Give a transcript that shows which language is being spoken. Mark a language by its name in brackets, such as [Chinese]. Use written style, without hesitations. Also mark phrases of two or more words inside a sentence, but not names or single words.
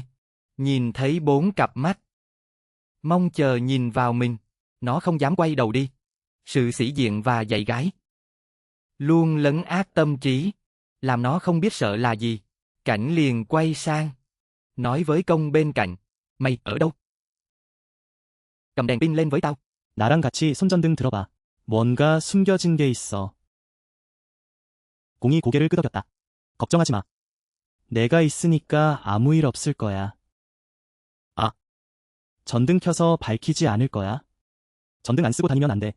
[Vietnamese] Nhìn thấy 4 cặp mắt mong chờ nhìn vào mình, nó không dám quay đầu đi. Sự sĩ diện và dạy gái luôn lấn át tâm trí, làm nó không biết sợ là gì. Cảnh liền quay sang, nói với Công bên cạnh, mày ở đâu? Cầm đèn pin lên với tao. [Korean] 나랑 같이 손전등 들어봐. 뭔가 숨겨진 게 있어. 공이 고개를 끄덕였다. 걱정하지 마. 내가 있으니까 아무 일 없을 거야. 아, 전등 켜서 밝히지 않을 거야. 전등 안 쓰고 다니면 안 돼.